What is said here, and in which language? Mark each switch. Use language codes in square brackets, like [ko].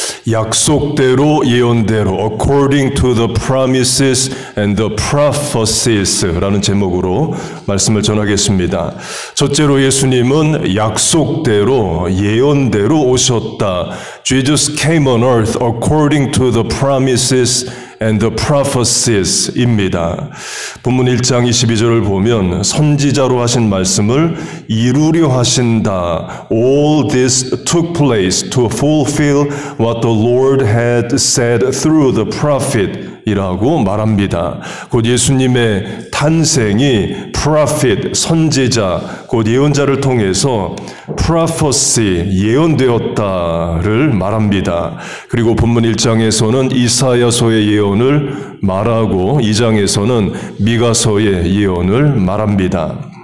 [ko] 약속대로 예언대로 [en] according to the promises and the prophecies [ko] 라는 제목으로 말씀을 전하겠습니다. 첫째로 예수님은 약속대로 예언대로 오셨다. [en] Jesus came on earth according to the promises and the prophecies [ko] 입니다. 본문 1장 22절을 보면 선지자로 하신 말씀을 이루려 하신다. [en] All this took place to fulfill what the Lord had said through the prophet [ko] 이라고 말합니다. 곧 예수님의 탄생이 prophet, 선지자, 곧 예언자를 통해서 prophecy, 예언되었다를 말합니다. 그리고 본문 1장에서는 이사야서의 예언을 말하고 2장에서는 미가서의 예언을 말합니다.